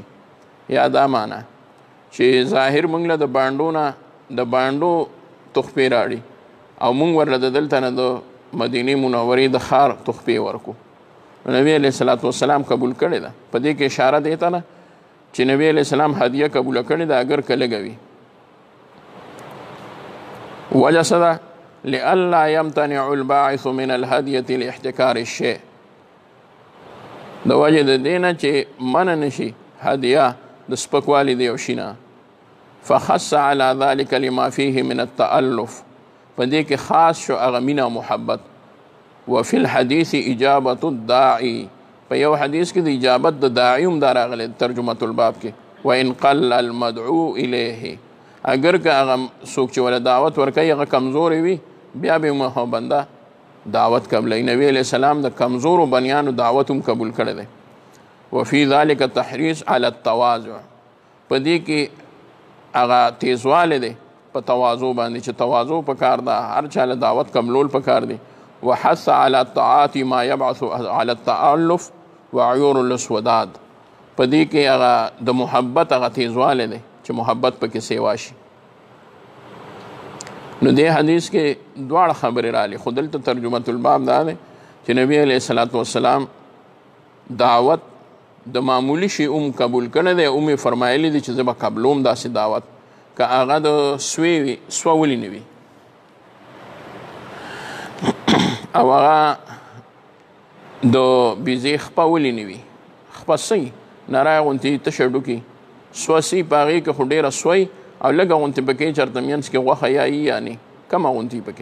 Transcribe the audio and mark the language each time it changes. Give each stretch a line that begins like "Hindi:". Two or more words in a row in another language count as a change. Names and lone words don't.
Pashto: یا دا معنا چې ظاهر موږ له د بانډو نه د بانډو تحفې راړي او موږ ورله د دلته نه د مدینې منورې د ښار تحفې ورکو. نبی
Arabic: علیه الصلاۃ والسلام
Pashto: قبول کړې ده. په دې کې اشاره دی ته نه چې نبی
Arabic: علیه السلام
Pashto: هدیه قبوله کړې ده اگر که لږه وي. وجه څه ده؟
Arabic: لئلا یمتنع الباعث من الهدیة لاحتکار الشیء،
Pashto: د وجې د دې نه چې منع نشي هدیه د سپکوالي د یو شي نه.
Arabic: فخص على ذلك لما فيه من التألف،
Pashto: په دې کې خاص شو هغه مینه او محبت.
Arabic: وفي الحديث اجابة الداعي،
Pashto: په یو حدیث کې د اجابت د داعي هم دا راغلی
Arabic: ترجمة الباب
Pashto: کې.
Arabic: وإن قل المدعو إليه،
Pashto: اگر که هغه څوک چې ولا دعوت ورکوي هغه کمزورې وي بیا به مو بنده دعوت قبلوي. نبی
Arabic: علیه السلام
Pashto: د کمزورو بنیانو دعوت هم قبول کړی دی.
Arabic: وفي ذلك التحريص على التواضع،
Pashto: په دې کې هغه تیزوالی دی په تواضع باندې چې تواضع پکار ده، هر چا له دعوت قبلول پکار دی.
Arabic: وحث على الطاعات ما يبعث على التألف وعيور الاسوداد،
Pashto: په دې کې هغه د محبت هغه تیزوالی دی چې محبت پکې سیوا شي. نو دې حدیث کې دواړه خبرې راغلي، خو دلته
Arabic: ترجمة الباب
Pashto: دا دی چې نبی
Arabic: علیه الصلاۃ والسلام
Pashto: دعوت د معمولی شي قبول کړی دی. فرمایلی دی چې زه به قبلوم داسې دعوت که هغه د سوی وي، سوه ولې نه وي، او هغه د بیزې خپه ولې نه وي، خپه سی نری غوندې تشه ډوکي سوه سي په هغې کې خو ډېره سوی او لږه غوندې پکې چېرته منځ کې غوښه یا یعنې کمه غوندې پکې.